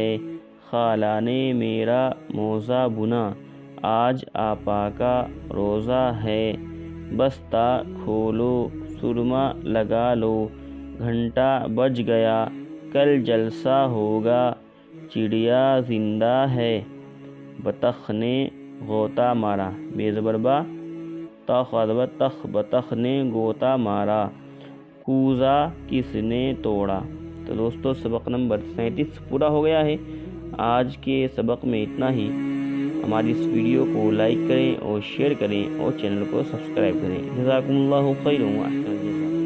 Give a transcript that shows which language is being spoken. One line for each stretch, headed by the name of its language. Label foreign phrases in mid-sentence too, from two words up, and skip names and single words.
Urdu: خالہ نے میرا موزہ بنا، آج آپا کا روزہ ہے، بستہ کھولو، سرما لگا لو، گھنٹہ بج گیا، کل جلسہ ہوگا، چڑیا زندہ ہے، بطخ نے غوطہ مارا، بے زبر با، تا خا زبر تخ، بطخ نے غوطہ مارا، کوزہ کس نے توڑا۔ تو دوستو سبق نمبر 37 پورا ہو گیا ہے۔ آج کے سبق میں اتنا ہی۔ ہماری اس ویڈیو کو لائک کریں اور شیئر کریں اور چینل کو سبسکرائب کریں۔
Arabic: جزاکم اللہ خیر و احسن الجزاء۔